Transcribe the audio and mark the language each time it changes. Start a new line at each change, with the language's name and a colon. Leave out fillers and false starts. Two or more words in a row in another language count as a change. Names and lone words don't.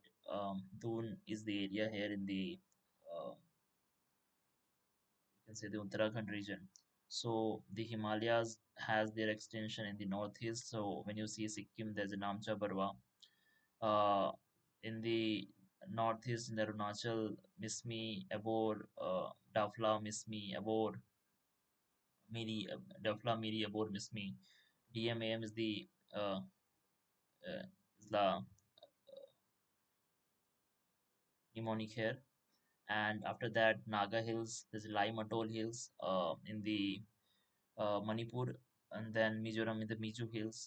English: Doon is the area here in the you can say the Uttarakhand region. So the Himalayas has their extension in the northeast. So when you see Sikkim, there's a Namcha Barwa. Uh, in the northeast, in the Arunachal, Mismi, Abor, Dafla, Mismi, Abor, Miri, Dafla, Miri, Abor, Mismi. DMAM uh, is the mnemonic here. And after that, Naga Hills, there's Lime Atoll Hills in the Manipur, and then Mizoram in the Mizu Hills.